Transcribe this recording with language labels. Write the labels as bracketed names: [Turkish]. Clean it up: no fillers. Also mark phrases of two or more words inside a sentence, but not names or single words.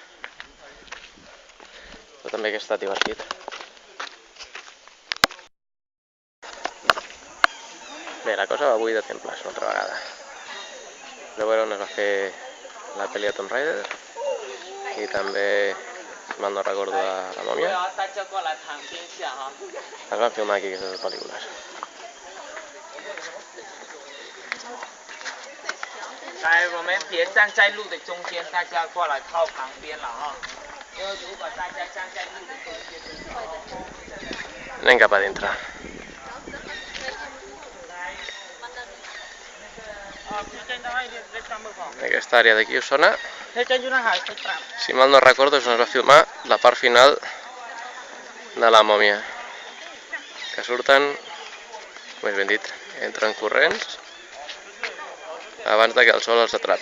[Catalan] Però també que ha estat divertit. Bé, la cosa va avui de temples, una altra vegada. Vam veure on es va fer la pel·li de Tomb Raider i també, si mal no recordo, de la mòmia. Es van filmar aquí aquestes pel·lícules. [Chinese] 来，我们别站在路的中间，大家过来靠旁边了啊！因为如果大家站在路的中间， [Catalan] Anem cap a dintre. Aquesta àrea d'aquí us sona? Si mal no recordo, es va filmar la part final de la mòmia. Que surten, més ben dit, entren corrents abans que el sol els atrapi.